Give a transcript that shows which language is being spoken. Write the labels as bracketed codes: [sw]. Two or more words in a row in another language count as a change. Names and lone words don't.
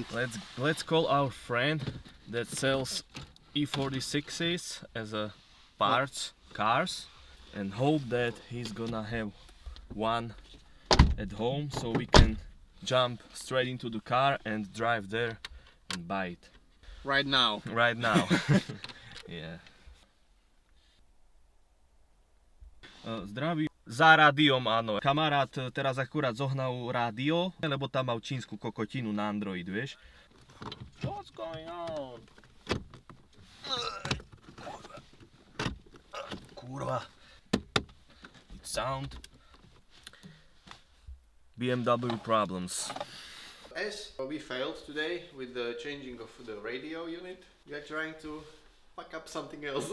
[en] Let's call our friend that sells E46s as a parts cars, and hope that he's gonna have one at home so we can jump straight into the car and drive there and buy it Right now. right now. Yeah. [sk] Zdraví. Za rádiom, áno. Kamarát teraz akurát zohnal rádio, lebo tam mal čínsku kokotinu na Android, vieš. [en] What's going on? Kurva. It sound. BMW problems. As we failed today with the changing of the radio unit, we are trying to fuck up something else.